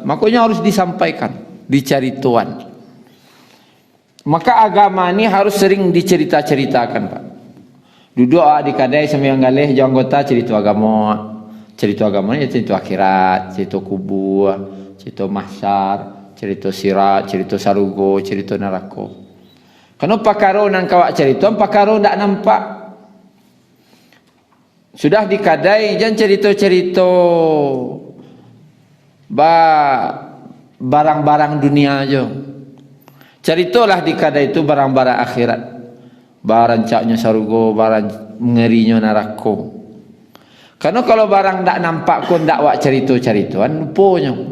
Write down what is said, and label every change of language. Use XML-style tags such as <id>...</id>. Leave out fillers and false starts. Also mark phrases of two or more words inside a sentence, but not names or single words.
<id>Makanya harus disampaikan, dicari tuan. Maka agama ini harus sering dicerita-ceritakan, Pak.</id> <min>Duduk di kadai sambil galeh jauh anggota cerita agama.</min> <id>Cerita agama ni cerita akhirat, cerita kubur, cerita mahsyar, cerita sirat, cerita sarugo, cerita neraka.</id> <min>Kenapa pakaro nang kawak cerita, pakaro ndak nampak.</min> <id>Sudah di kadai jangan cerita-cerita barang-barang dunia aja. Ceritalah di kadai itu barang-barang akhirat.</id> <min>Barang caknya sarugo, barang ngerinya neraka.</min> <id>Karena kalau barang tak nampak pun tak wak cerita-cerituan, lupanya.</id>